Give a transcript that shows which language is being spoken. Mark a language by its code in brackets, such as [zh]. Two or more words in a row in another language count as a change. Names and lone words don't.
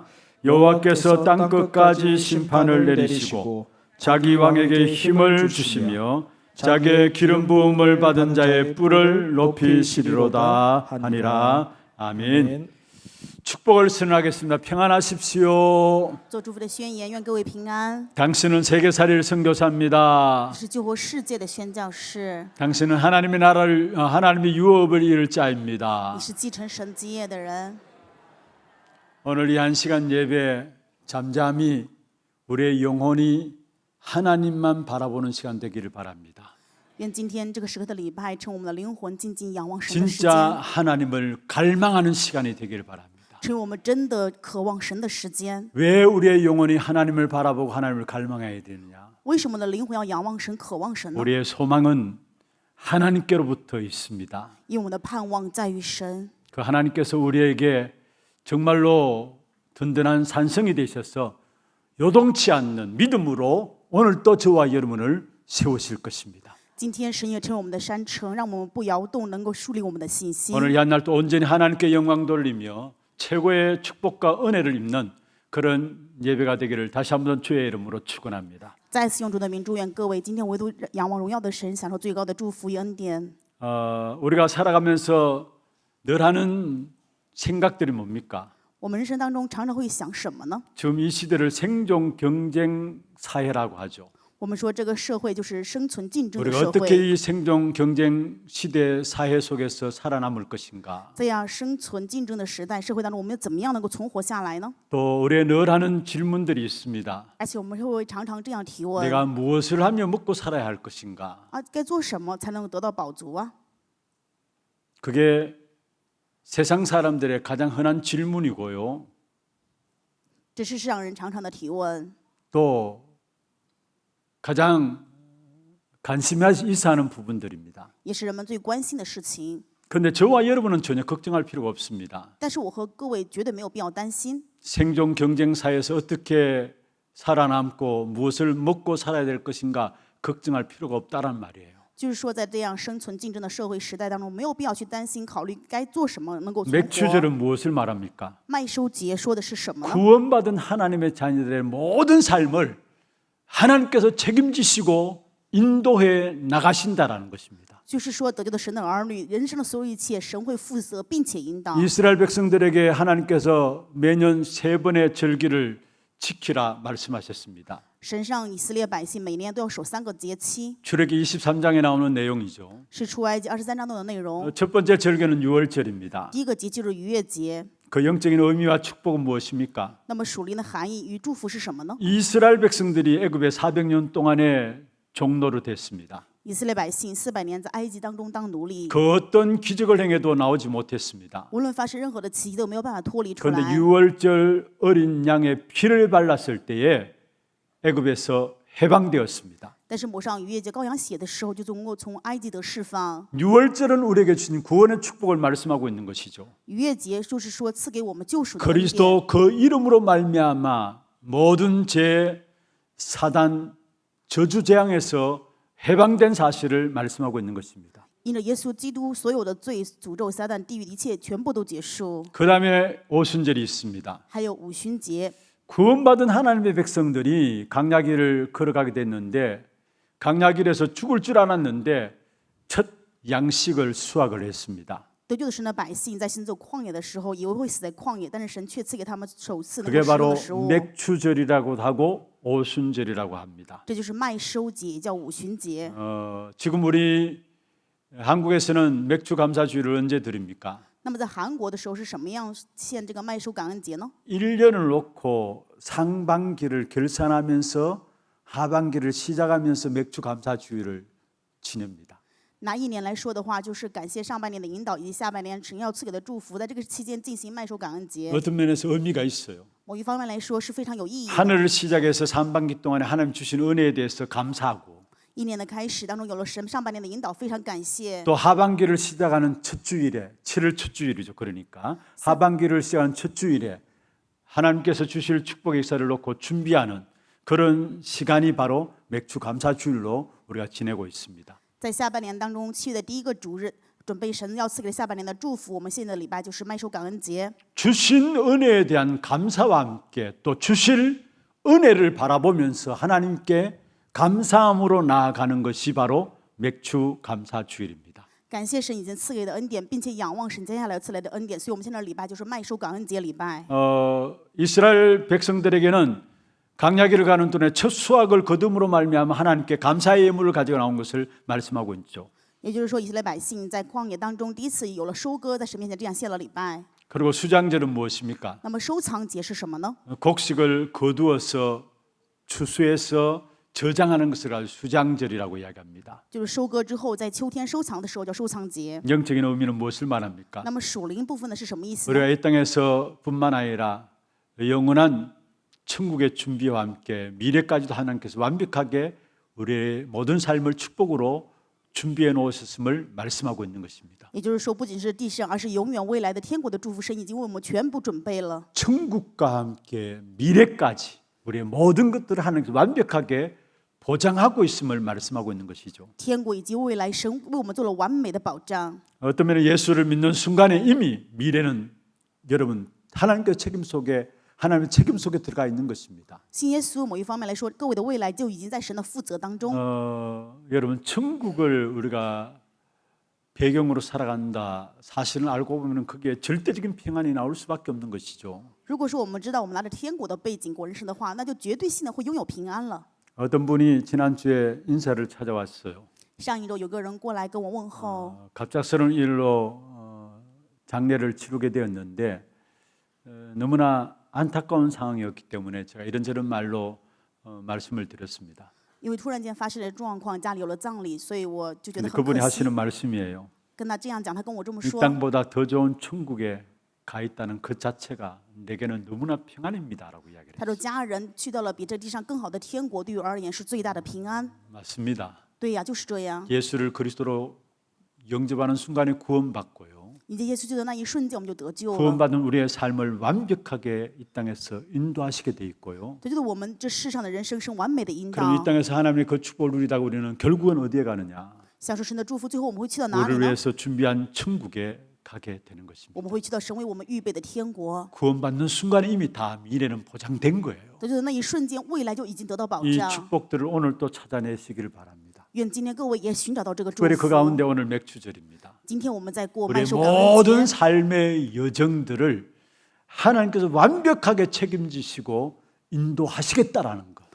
[ko] 여호와께서 땅 끝까지 심판을 내리시고 자기 왕에게 힘을 주시며 자기의 기름 부음을 받은 자의 뿔을 높이시리로다 하니라. 아멘. 축복을 선언하겠습니다. 평안하십시오. [zh] 做祝福的宣言，愿各位平安。 [ko] 당신은 세계살이를 선교사입니다. [zh] 是救活世界的宣教士， [ko] 당신은 하나님의 나라를 하나님의 유업을 이룰 자입니다. [zh] 你是继承神基业的人。 [ko] 오늘 이 한 시간 예배 잠잠히 우리의 영혼이 하나님만 바라보는 시간 되기를 바랍니다. [zh] 愿今天这个时刻的礼拜，成我们的灵魂静静仰望神的时 [ko] 진짜 [zh] 间， [ko] 하나님을 갈망하는 시간이 되기를 바랍니다. [zh] 成为我们真的渴望神的时间。 [ko] 왜 우리의 영혼이 하나님을 바라보고 하나님을 갈망해야 되느냐? [zh] 为什么我们的灵魂要仰望神、渴望神呢？ [ko] 우리의 소망은 하나님께로부터 있습니다. [zh] 因为我们的盼望在于神， [ko] 그 하나님께서 우리에게 정말로 든든한 산성이 되셔서 요동치 않는 믿음으로 오늘 또 저와 여러분을 세우실 것입니다. [zh] 今天神也成为我们的山城，让我们不摇动，能够树立我们的信心。 [ko] 오늘 이 한 날 또 온전히 하나님께 영광 돌리며 최고의 축복과 은혜를 입는 그런 예배가 되기를 다시 한번 주의 이름으로 축원합니다. [zh] 再次用主的名祝愿各位今天唯独仰望荣耀的神，享受最高的祝福与恩典。 [ko] 우리가 살아가면서 늘 하는 생각들이 뭡니까? [zh] 我们人生当中常常会想什么呢？ [ko] 지금 이 시대를 생존 경쟁 사회라고 하죠. [zh] 我们说这个社会就是生存竞争的 [ko] 우리가 [zh] 社 [ko] 어떻게 [zh] 会， [ko] 이 생존 경쟁 시대 사회 속에서 살아남을 것인가? [zh] 这样生存竞争的时代社会当中，我们怎么样能够存活下来呢？ [ko] 또 우리의 늘 하는 질문들이 있습니다. [zh] 而且我们会常常这样提问： [ko] 내가 무엇을 하며 먹고 살아야 할 것인가? [zh] 该做什么才能够得到饱足啊？ [ko] 그게 세상 사람들의 가장 흔한 질문이고요. [zh] 这是世上人常常的提问， [ko] 또 가장 관심이 있어 하는 부분들입니다. [zh] 也是人们最关心的事情。 [ko] 그런데 저와 여러분은 전혀 걱정할 필요가 없습니다. [zh] 但是我和各位绝对没有必要担心。 [ko] 생존 경쟁 사회에서 어떻게 살아남고 무엇을 먹고 살아야 될 것인가 걱정할 필요가 없다란 말이에요. [zh] 就是说，在这样生存竞争的社会时代当中，没有必要去担心、考虑该做什么能够存活。 [ko] 맥주절은 무엇을 말합니까? [zh] 麦收节说的是什么呢？ [ko] 구원받은 하나님의 자녀들의 모든 삶을 하나님께서 책임지시고 인도해 나가신다라는 것입니다. [zh] 就是说，得救的神的儿女，人生的所有一切，神会负责并且引导。 [ko] 이스라엘 백성들에게 하나님께서 매년 3번의 절기를 지키라 말씀하셨습니다. [zh] 神让以色列百姓每年都要守3个节期， [ko] 출애기 23장에 나오는 내용이죠. [zh] 是出埃及23章中的内容。 [ko] 첫 번째 절기는 유월절입니다. [zh] 第一个节就是逾越节， [ko] 그 영적인 의미와 축복은 무엇입니까? [zh] 那么属灵的含义与祝福是什么呢？ [ko] 이스라엘 백성들이 애굽에 400년 동안의 종노릇 했습니다. [zh] 以色列百姓400年在埃及当中当奴隶， [ko] 그 어떤 기적을 행해도 나오지 못했습니다. [zh] 无论发生任何的奇迹都没有办法脱离出 [ko] 그런데 [zh] 来。 [ko] 유월절 어린 양의 피를 발랐을 때에 애굽에서 해방되었습니다. [zh] 但是抹上逾越节羔羊血的时候，就能够从埃及得释放。 [ko] 유월절은 우리에게 주신 구원의 축복을 말씀하고 있는 것이죠. [zh] 逾越节就是说赐给我们救赎的恩典。 [ko] 그리스도 그 이름으로 말미암아 모든 죄, 사단, 저주 재앙에서 해방된 사실을 말씀하고 있는 것입니다. [zh] 因着耶稣基督，所有的罪、诅咒、撒旦、地狱的一切全部都结束。 [ko] 그 다음에 오순절이 있습니다. [zh] 还有五旬节， [ko] 구원받은 하나님의 백성들이 강야길을 걸어가게 됐는데 강야길에서 죽을 줄 알았는데 첫 양식을 수확을 했습니다. [zh] 得救的神的百姓在行走旷野的时候，以为会死在旷野，但是神却赐给他们首次能 [ko] 그게 [zh] 够食用 [ko] 바로 [zh] 的食物。 [ko] 맥추절이라고도 하고 오순절이라고 합니다. [zh] 这就是麦收节，也叫五旬节。 [ko] 지금 우리 한국에서는 맥주 감사주의를 언제 드립니까? [zh] 那么在韩国的时候是什么样献这个麦收感恩节呢？ [ko] 1년을 놓고 상반기를 결산하면서 하반기를 시작하면서 맥주 감사주의를 지냅니다. [zh] 拿一年来说的话，就是感谢上半年的引导以及下半年神要赐给的祝福，在这个期间进行麦收感恩节。 [ko] 어떤 면에서 의미가 있어요. [zh] 某一方面来说是非常有意义的。 [ko] 하늘을 시작해서 상반기 동안에 하나님 주신 은혜에 대해서 감사하고 [zh] 一年的开始当中有了神上半年的引导，非常感谢。 [ko] 또 하반기를 시작하는 첫 주일에 7월 첫 주일이죠. 그러니까 하반기를 시작하는 첫 주일에 하나님께서 주실 축복의 역사를 놓고 준비하는 그런 시간이 바로 맥주 감사주일로 우리가 지내고 있습니다. [zh] 在下半年当中，7月的第一个主日，准备神要赐给下半年的祝福。我们现在的礼拜就是麦收感恩节。 [ko] 주신 은혜에 대한 감사와 함께 또 주실 은혜를 바라보면서 하나님께 감사함으로 나아가는 것이 바로 맥주 감사주일입니다. [zh] 感谢神已经赐给的恩典，并且仰望神接下来赐来的恩典。所以，我们现在的礼拜就是麦收感恩节礼拜。 [ko] 이스라엘 백성들에게는 강야길을 가는 동안에 첫 수확을 거둠으로 말미암아 하나님께 감사의 예물을 가지고 나온 것을 말씀하고 있죠. [zh] 也就是说，以色列百姓在旷野当中第一次有了收割，在神面前这样献了礼拜。 [ko] 그리고 수장절은 무엇입니까? [zh] 那么收藏节是什么呢？ [ko] 곡식을 거두어서 추수해서 저장하는 것을 가지고 수장절이라고 이야기합니다. [zh] 就是收割之后，在秋天收藏的时候叫收藏节。 [ko] 영적인 의미는 무엇을 말합니까? [zh] 那么属灵部分的是什么意思呢？ [ko] 우리가 이 땅에서뿐만 아니라 영원한 천국의 준비와 함께 미래까지도 하나님께서 완벽하게 우리의 모든 삶을 축복으로 준비해 놓으셨음을 말씀하고 있는 것입니다. [zh] 也就是说，不仅是地上，而是永远未来的天国的祝福，神已经为我们全部准备了。 [ko] 천국과 함께 미래까지 우리의 모든 것들을 하나님께서 완벽하게 보장하고 있음을 말씀하고 있는 것이죠. [zh] 天国以及未来，神为我们做了完美的保障。 [ko] 어떤 면에 예수를 믿는 순간에 이미 미래는 여러분 하나님의 책임 속에 하나님의 책임 속에 들어가 있는 것입니다. [zh] 信耶稣某一方面来说，各位的未来就已经在神的负责当中。 [ko] 여러분 천국을 우리가 배경으로 살아간다. 사실은 알고 보면 그게 절대적인 평안이 나올 수밖에 없는 것이죠. [zh] 如果说我们知道我们拿着天国的背景过人生的话，那就绝对性的会拥有平安了。 [ko] 어떤 분이 지난주에 인사를 찾아왔어요. [zh] 上一周有个人过来跟我问候， [ko] 갑작스러운 일로 장례를 치르게 되었는데 너무나 안타까운 상황이었기 때문에 제가 이런저런 말로 말씀을 드렸습니다. [zh] 因为突然间发生了状况，家里有了葬礼，所以我就觉得 [ko] 근데 [zh] 很 [ko] 그분이 [zh] 可惜。 [ko] 하시는 말씀이에요. [zh] 跟他这样讲，他跟我这么 [ko] 이 [zh] 说， [ko] 땅보다 더 좋은 천국에 가 있다는 그 자체가 내게는 너무나 평안입니다라고 이야기를 [zh] 他 [ko] 했어요. [zh] 说家人去到了比这地上更好的天国，对于我而言是最大的平安。 [ko] 맞습니다. [zh] 对呀，就是这样。 [ko] 예수를 그리스도로 영접하는 순간에 구원받고요. [zh] 迎接耶稣基督的那一瞬间，我们就得救了。 [ko] 구원받은 우리의 삶을 완벽하게 이 땅에서 인도하시게 돼 있고요. [zh] 这就是我们这世上的人生是完美的引 [ko] 그럼 [zh] 导 [ko] 이 。 땅에서 하나님의 그 축복을 누리다가 우리는 결국은 어디에 가느냐? [zh] 享受神的祝福，最后我们会去到哪里 [ko] 우리를 [zh] 呢？ [ko] 위해서 준비한 천국에 가게 되는 것입니다. [zh] 我们会去到神为我们预备的天国。 [ko] 구원받는 순간에 이미 다 미래는 보장된 거예요. [zh] 这就是那一瞬间，未来就已经得到保 [ko] 이 [zh] 障。 [ko] 축복들을 오늘 또 찾아내시기를 바랍니다. [zh] 愿今天各位也寻找到这个祝 [ko] 특별히 그 [zh] 福。 [ko] 가운데 오늘 맥주절입니다. [zh] 今天我们在过 [ko] 우리의 [zh] 麦收感恩 [ko] 모든 [zh] 节， [ko] 삶의 여정들을 하나님께서 완벽하게 책임지시고 인도하시겠다라는 것.